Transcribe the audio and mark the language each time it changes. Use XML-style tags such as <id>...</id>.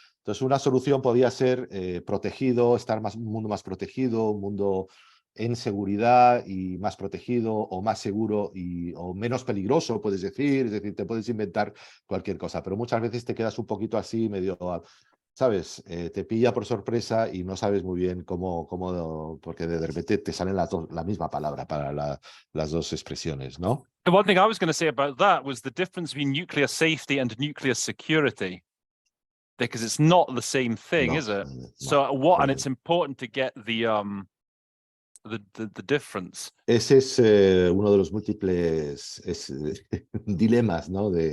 <es>Entonces una solución podía ser protegido, un mundo más protegido, un mundo en seguridad y más protegido o más seguro o menos peligroso, puedes decir, es decir, te puedes inventar cualquier cosa, pero muchas veces te quedas un poquito así, medio, ¿sabes? Te pilla por sorpresa y no sabes muy bien cómo porque de repente te salen la misma palabra para las dos expresiones, ¿no?</es> <en>The one thing I was going to say about that was the difference between nuclear safety and nuclear security, because it's not the same thing, is it? So and it's important to get the difference.</en> <es>Ese es uno de los múltiples dilemas, ¿no?</es>